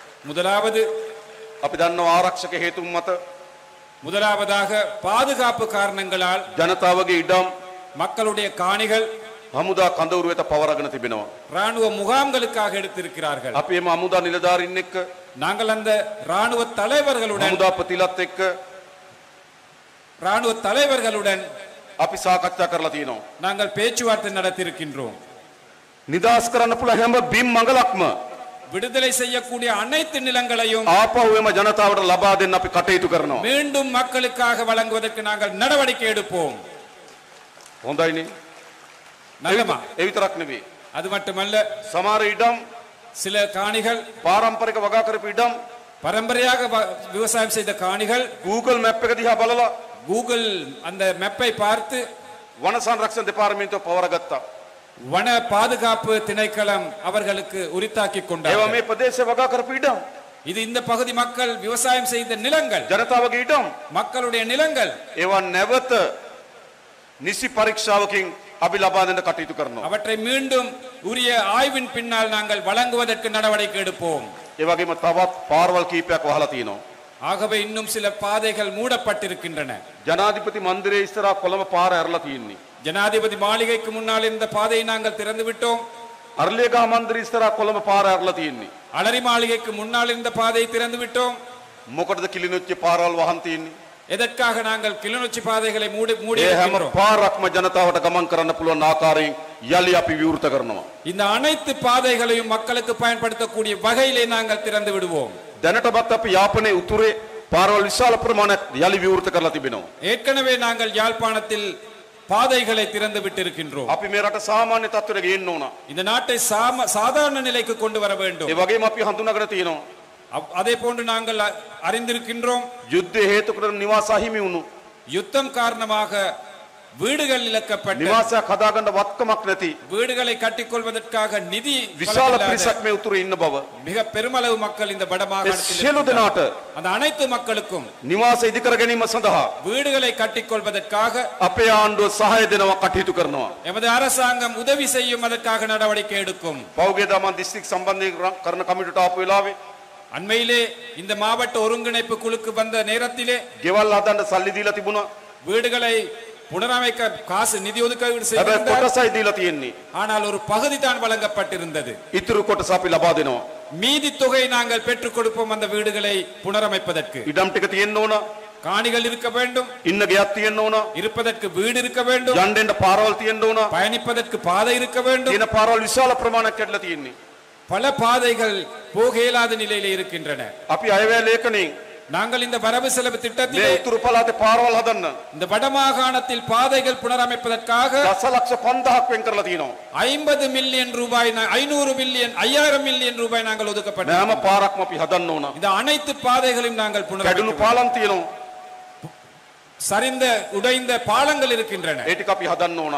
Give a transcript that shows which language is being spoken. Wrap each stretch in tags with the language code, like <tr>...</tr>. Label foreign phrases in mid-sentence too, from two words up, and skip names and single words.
<ta>முதலாவது</ta> <si>අපි දන්නවා ආරක්ෂක හේතුන් මත</si> <ta>முதலாவதாக பாதுகாப்பு காரணங்களால்</ta> <si>ජනතාවගේ ඉඩම්</si> <ta>மக்களுடைய காணிகள்</ta> <si>හමුදා කඳවුරු වෙත පවරගෙන තිබෙනවා.</si> <ta>ராணுவ முகாம்களுக்காக எடுத்திருக்கிறார்கள்.</ta> <si>අපි එම හමුදා නිලධාරීන් එක්ක</si> <ta>நாங்கள் அந்த ராணுவ தலைவர்களுடன்</ta> <si>අපි සාකච්ඡා කරලා තියෙනවා.</si> <ta>நாங்கள் பேச்சுவார்த்தை நடத்தியிருக்கின்றோம்.</ta> <si>නිදාස් කරන්න පුළුවන් හැම බිම් මඟලක්ම</si> <ta>விடுதலை செய்யக்கூடிய அனைத்து நிலங்களையும்</ta> <si>ආපහු එම ජනතාවට ලබා දෙන්න අපි කටයුතු කරනවා.</si> <ta>மீண்டும் மக்களுக்காக வழங்குவதற்கு நாங்கள் நடவடிக்கை எடுப்போம்.</ta> <si>හොඳයිනේ.</si> <ta>நல்லமா?</ta> <si>ඒ විතරක් නෙවෙයි.</si> <ta>அது மட்டுமல்ல,</ta> <si>සමහර ඉඩම්</si> <ta>சில காணிகள்</ta> <si>පාරම්පරික වගා කරපු ඉඩම්</si> <ta>பரம்பரையாக விவசாயம் செய்த காணிகள்</ta> <si>Google map එක දිහා බලලා</si> <ta>கூகுள் அந்த மேப்பை பார்த்து</ta> <si>වන සංරක්ෂණ දෙපාර්තමේන්තුව පවරගත්තා.</si> <ta>வன பாதுகாப்பு திணைக்களம் அவர்களுக்கு உரித்தாக்கி</ta> <si>ඒවා</si> <ta>கொண்டார்கள்.</ta> <si>මේ ප්‍රදේශ වගා කරපු ඉඩම්</si> <ta>இது இந்த பகுதி மக்கள் விவசாயம் செய்த நிலங்கள்,</ta> <si>ජනතාවගේ ඉඩම්</si> <ta>மக்களுடைய நிலங்கள்.</ta> <si>ඒවා නැවත නිසි පරීක්ෂාවකින් අපි ලබා දෙන්න කටයුතු කරනවා.</si> <ta>அவற்றை மீண்டும் உரிய ஆய்வின் பின்னால் நாங்கள் வழங்குவதற்கு நடவடிக்கை எடுப்போம்.</ta> <si>ඒ වගේම තවත් පාරවල් කීපයක් වහලා තියෙනවා.</si> <ta>ஆகவே இன்னும் சில பாதைகள் மூடப்பட்டிருக்கின்றன.</ta> <si>ජනාධිපති මන්දිරයේ ඉස්සරහා කොළඹ පාර ඇරලා තියෙන්නේ.</si> <ta>ஜனாதிபதி மாளிகைக்கு முன்னால் இருந்த பாதையை நாங்கள் திறந்து விட்டோம்.</ta> <si>අරලියගහ මන්දිරයේ ඉස්සරහා කොළඹ පාර ඇරලා තියෙන්නේ.</si> <ta>அலரி மாளிகைக்கு முன்னால் இருந்த பாதையை திறந்து விட்டோம்.</ta> <si>මොකටද කිලිනොච්චි පාරවල් වහන් තියෙන්නේ?</si> <ta>எதற்காக நாங்கள் கிளிநொச்சி பாதைகளை மூடி</ta> <si>ඒ හැම</si> <ta>இருக்கின்றோம்?</ta> <si>පාරක්ම ජනතාවට ගමන් කරන්න පුළුවන් ආකාරයෙන් යලි අපි විවෘත කරනවා.</si> <ta>இந்த அனைத்து பாதைகளையும் மக்களுக்கு பயன்படுத்தக்கூடிய வகையிலே நாங்கள் திறந்து விடுவோம்.</ta> <si>දැනටමත් අපි යාපනයේ උතුරේ පාරවල් විශාල ප්‍රමාණයක් යලි විවෘත කරලා තිබෙනවා.</si> <ta>ஏற்கனவே நாங்கள் யாழ்ப்பாணத்தில் பாதைகளை திறந்து விட்டிருக்கின்றோம்.</ta> <si>අපි මේ රට සාමාන්‍ය තත්ත්වයට ගේන්න ඕන.</si> <ta>இந்த நாட்டை சாதாரண நிலைக்கு கொண்டு வர வேண்டும்.</ta> <si>ඒ වගේම අපි හඳුනාගෙන තියෙනවා</si> <ta>அதே போன்று நாங்கள் அறிந்திருக்கின்றோம்,</ta> <si>යුද්ධය හේතු කරගෙන නිවාස අහිමි වුණු</si> <ta>யுத்தம் காரணமாக வீடுகள் இழக்கப்பட்ட,</ta> <si>නිවාසයක් හදාගන්න වත්කමක් නැති</si> <ta>வீடுகளை கட்டிக்கொள்வதற்காக நிதி</ta> <si>විශාල පිරිසක් මේ උතුරේ ඉන්න බව</si> <ta>மிக பெருமளவு மக்கள் இந்த வடமாகாணத்தில்</ta> <si>සියලු දෙනාට</si> <ta>அந்த அனைத்து மக்களுக்கும்</ta> <si>නිවාස ඉදිකර ගැනීම සඳහා</si> <ta>வீடுகளை கட்டிக்கொள்வதற்காக</ta> <si>අපේ ආණ්ඩුව සහාය දෙනවා කටයුතු කරනවා.</si> <ta>எமது அரசாங்கம் உதவி செய்யும், அதற்காக நடவடிக்கை எடுக்கும்.</ta> <si>පෞගේ දමන් දිස්ත්‍රික් සම්බන්ධයෙන් කරන කමිටුවට ආපු වෙලාවේ</si> <ta>அண்மையிலே இந்த மாவட்ட ஒருங்கிணைப்பு குழுக்கு வந்த நேரத்திலே</ta> <si>ගෙවල් හදන්න සල්ලි දීලා තිබුණා.</si> <ta>வீடுகளை புனரமைக்க காசு நிதி ஒதுக்கீடு</ta> <si>හැබැයි</si> <ta>செய்திருந்தார்.</ta> <si>කොටසයි දීලා තියෙන්නේ.</si> <ta>ஆனால் ஒரு பகுதி தான் வழங்கப்பட்டிருந்தது.</ta> <si>ඉතුරු කොටස අපි ලබා දෙනවා.</si> <ta>மீதி தொகை நாங்கள் பெற்றுக் கொடுப்போம் அந்த வீடுகளை புனரமைப்பதற்கு.</ta> <si>ඉඩම් ටික තියෙන්න ඕන.</si> <ta>காணிகள் இருக்க வேண்டும்,</ta> <si>ඉන්න ගෙයක් තියෙන්න ඕන.</si> <ta>இருப்பதற்கு வீடு இருக்க வேண்டும்,</ta> <si>යන්න එන්න පාරවල් තියෙන්න ඕන.</si> <ta>பயணிப்பதற்கு பாதை இருக்க வேண்டும்.</ta> <si>තියෙන පාරවල් විශාල ප්‍රමාණයක් කැඩලා තියෙන්නේ.</si> <ta>பல பாதைகள் போக இயலாத நிலையிலே இருக்கின்றன.</ta> <si>අපි අයවැය ලේඛනයෙන්</si> <ta>நாங்கள் இந்த வரவு செலவு</ta> <si>මේ</si> <ta>திட்டத்திலே</ta> <si>උතුරු පළාතේ පාරවල් හදන්න</si> <ta>இந்த வடமாகாணத்தில் பாதைகள் புனரமைப்பதற்காக</ta> <si>දසලක්ෂ 5000ක් වෙන් කරලා තියෙනවා.</si> <ta>50 மில்லியன் ரூபாய் 500 மில்லியன் 5000 மில்லியன் ரூபாய் நாங்கள்</ta> <si>හැම</si> <ta>ஒதுக்கப்பட்டோம்.</ta> <si>පාරක්ම අපි හදන්න ඕන.</si> <ta>இந்த அனைத்து பாதைகளையும் நாங்கள்</ta> <si>කැඩුණු</si> <ta>புனரமைக்க</ta> <si>පාලම් තියෙනවා.</si> <ta>சரிந்த உடைந்த பாலங்கள் இருக்கின்றன.</ta> <si>ඒ ටික අපි හදන්න ඕන.</si>